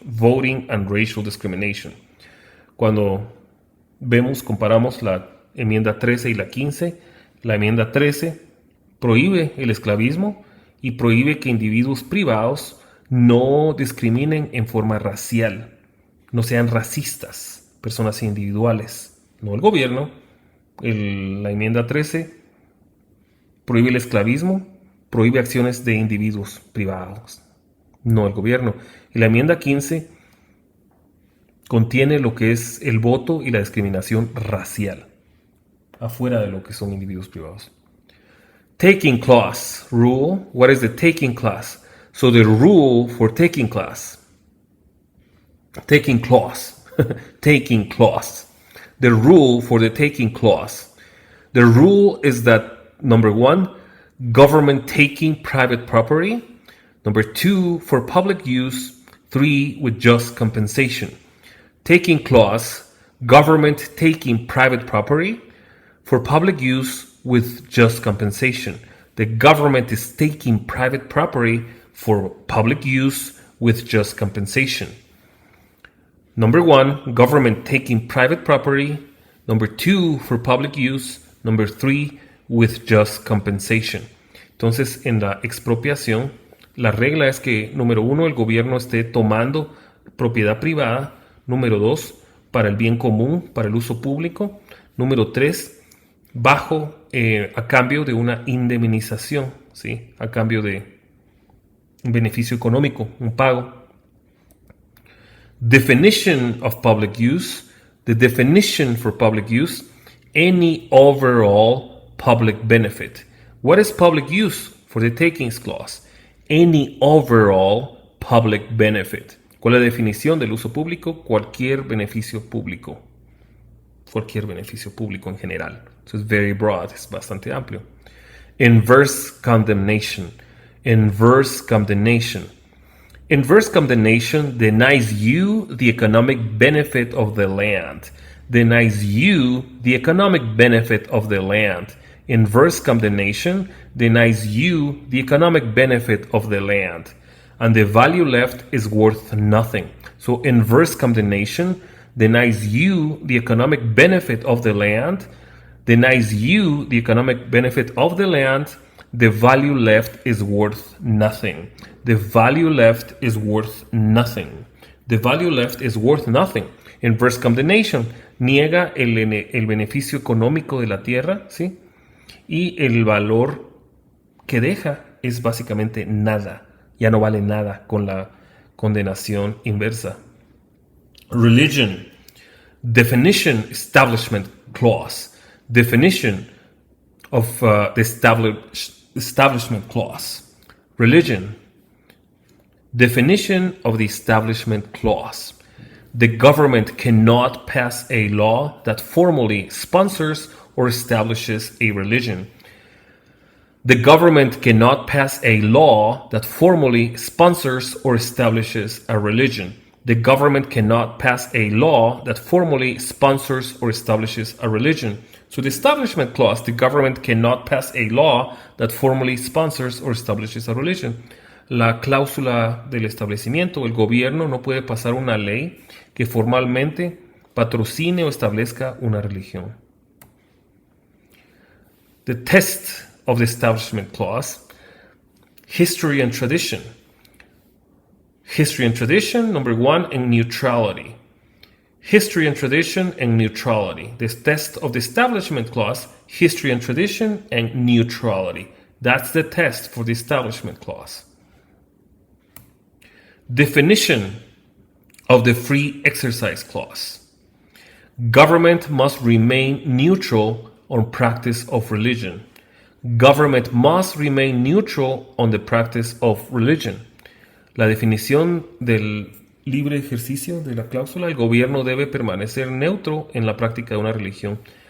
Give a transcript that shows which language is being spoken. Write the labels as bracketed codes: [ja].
[en] Voting and racial discrimination. [es] Cuando comparamos la enmienda 13 y la 15, la enmienda 13 prohíbe el esclavismo y prohíbe que individuos privados no discriminen en forma racial, no sean racistas, personas individuales, no el gobierno. La enmienda 13 prohíbe el esclavismo, prohíbe acciones de individuos privados, no el gobierno. Y la enmienda 15 contiene lo que es el voto y la discriminación racial, afuera de lo que son individuos privados. [en] Taking clause rule. What is the taking clause? So the rule for taking clause. Taking clause. Taking clause. The rule for the taking clause. The rule is that, number one, government taking private property. Number two, for public use. Three, with just compensation. Taking clause, government taking private property for public use with just compensation. The government is taking private property for public use with just compensation. Number one, government taking private property. Number two, for public use. Number three, with just compensation. [es] Entonces, en la expropiación, la regla es que, número uno, el gobierno esté tomando propiedad privada. Número dos, para el bien común, para el uso público. Número tres, a cambio de una indemnización, ¿sí? A cambio de un beneficio económico, un pago. [en] Definition of public use. The definition for public use, any overall public benefit. What is public use for the takings clause? Any overall public benefit. [es] ¿Cuál es la definición del uso público? Cualquier beneficio público. Cualquier beneficio público en general. [en] So it's very broad, [es] es bastante amplio. [en] Inverse condemnation. Inverse condemnation. Inverse condemnation denies you the economic benefit of the land. Denies you the economic benefit of the land. Inverse condemnation denies you the economic benefit of the land. And the value left is worth nothing. So inverse condemnation denies you the economic benefit of the land. Denies you the economic benefit of the land. The value left is worth nothing. The value left is worth nothing. The value left is worth nothing. [es] Inverse condemnation niega el beneficio económico de la tierra, ¿sí? Y el valor que deja es básicamente nada. Ya no vale nada con la condenación inversa. [en] Religion. Definition establishment clause. Definition of the establishment clause. Religion. Definition of the establishment clause. The government cannot pass a law that formally sponsors or establishes a religion. The government cannot pass a law that formally sponsors or establishes a religion. The government cannot pass a law that formally sponsors or establishes a religion. So the Establishment Clause, the government cannot pass a law that formally sponsors or establishes a religion. [es] La cláusula del establecimiento, el gobierno no puede pasar una ley que formalmente patrocine o establezca una religión. [en] The test of the Establishment Clause, history and tradition. History and tradition, number one, and neutrality. History and tradition and neutrality. The test of the Establishment Clause, history and tradition and neutrality. That's the test for the Establishment Clause. Definition of the Free Exercise Clause. Government must remain neutral on practice of religion. Government must remain neutral on the practice of religion. [es] La definición del libre ejercicio de la cláusula, el gobierno debe permanecer neutro en la práctica de una religión.